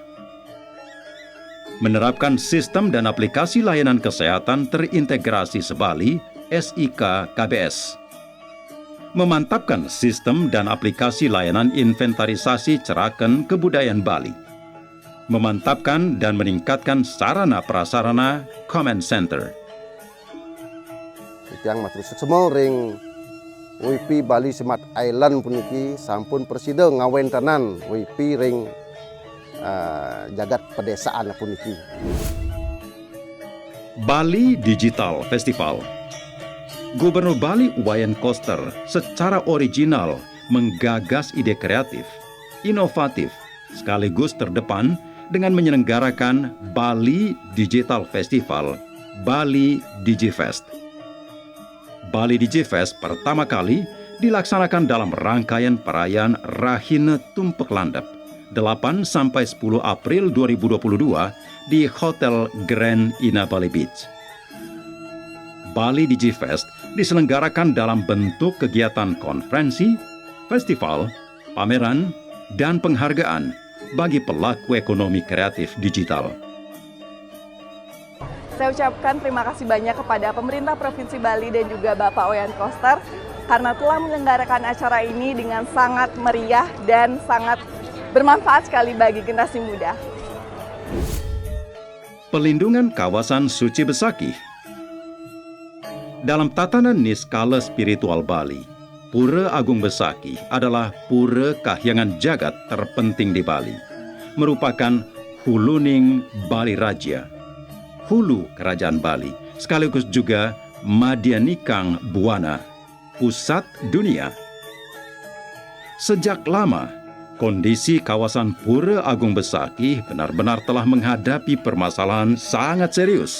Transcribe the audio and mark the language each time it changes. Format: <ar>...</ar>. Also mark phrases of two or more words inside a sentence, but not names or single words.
<id>Menerapkan sistem dan aplikasi layanan kesehatan terintegrasi Sebali SIK KBS. Memantapkan sistem dan aplikasi layanan inventarisasi Ceraken Kebudayaan Bali. Memantapkan dan meningkatkan sarana prasarana Command Center.</id> <ban>Yang matur semua ring WIPI Bali Smart Island puniki sampun presida ngawentanan WIPI ring jagat pedesaan puniki.</ban> <id>Bali Digital Festival. Gubernur Bali Wayan Koster secara original menggagas ide kreatif, inovatif, sekaligus terdepan dengan menyelenggarakan Bali Digital Festival, Bali DigiFest. Bali DigiFest pertama kali dilaksanakan dalam rangkaian perayaan Rahine Tumpek Landep 8-10 April 2022 di Hotel Grand Ina Bali Beach. Bali DigiFest diselenggarakan dalam bentuk kegiatan konferensi, festival, pameran, dan penghargaan bagi pelaku ekonomi kreatif digital. Saya ucapkan terima kasih banyak kepada pemerintah Provinsi Bali dan juga Bapak Wayan Koster karena telah menyelenggarakan acara ini dengan sangat meriah dan sangat bermanfaat sekali bagi generasi muda. Pelindungan kawasan suci Besakih. Dalam tatanan niskala spiritual Bali, Pura Agung Besakih adalah pura kahyangan jagat terpenting di Bali, merupakan huluning Bali Raja, hulu kerajaan Bali, sekaligus juga Madyanikang Buwana, pusat dunia. Sejak lama, kondisi kawasan Pura Agung Besakih benar-benar telah menghadapi permasalahan sangat serius.</id>